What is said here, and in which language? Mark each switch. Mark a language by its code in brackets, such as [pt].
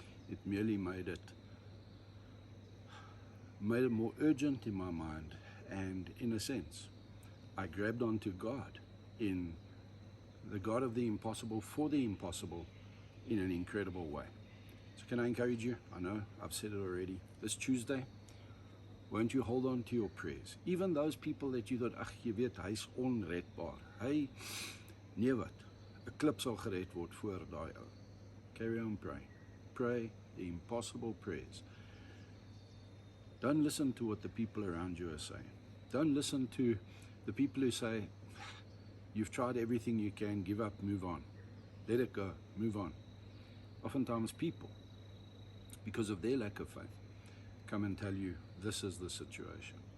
[en] It merely made it more urgent in my mind, and in a sense, I grabbed onto God, in the God of the impossible, for the impossible, in an incredible way. So can I encourage you? I know I've said it already. This Tuesday, won't you hold on to your prayers? Even those people that you thought, [af] ag, jy weet, hy's onredbaar. Hy, nee wat, 'n klip sal gered word voor daai ou. [en] Carry on praying. Pray the impossible prayers. Don't listen to what the people around you are saying. Don't listen to the people who say, you've tried everything you can, give up, move on. Let it go, move on. Oftentimes people, because of their lack of faith, come and tell you, this is the situation.